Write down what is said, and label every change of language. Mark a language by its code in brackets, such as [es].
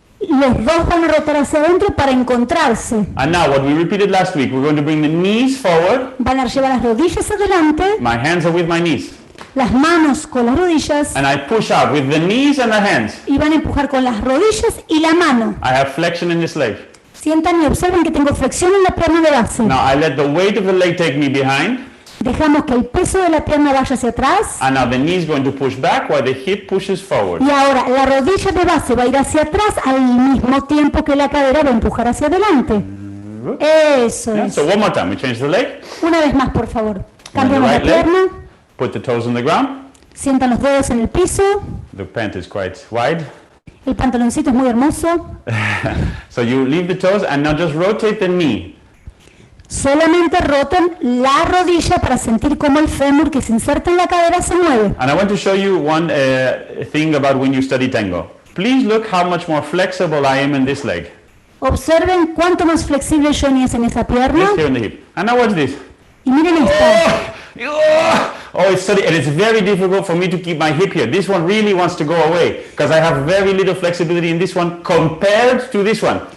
[es] Los dos van a rotar hacia adentro para encontrarse. [en] And now what we repeated last week, we're going to bring the knees forward. [es] Van a llevar las rodillas adelante. [en] My hands are with my knees. [es] Las manos con las rodillas. [en] And I push out with the knees and the hands. [es] Y van a empujar con las rodillas y la mano. [en] I have flexion in this leg. [es] Sientan y observen que tengo flexión en la pierna de base. [en] Now I let the weight of the leg take me behind. [es] Dejamos que el peso de la pierna vaya hacia atrás. [en] And now the knee is going to push back while the hip pushes forward. [es] Y ahora la rodilla de base va a ir hacia atrás al mismo tiempo que la cadera va a empujar hacia adelante. Eso es. [en] So one more time, we change the leg. [es] Una vez más, por favor. Cambiamos [en] right [es] la pierna. [en] Put the toes on the ground. [es] Sientan los dedos en el piso. [en] The pant is quite wide. [es] El pantaloncito es muy hermoso. [en] So you leave the toes and now just rotate the knee. [es] Solamente roten la rodilla para sentir cómo el fémur que se inserta en la cadera se mueve. [en] And I want to show you one thing about when you study tango. Please look how much more flexible I am in this leg. [es] Observen cuánto más flexible Jonny es en esa pierna. [en] Just here in the hip. And now watch this. [es] Y miren esta. [en] Oh, it's study, and it's very difficult for me to keep my hip here. This one really wants to go away because I have very little flexibility in this one compared to this one.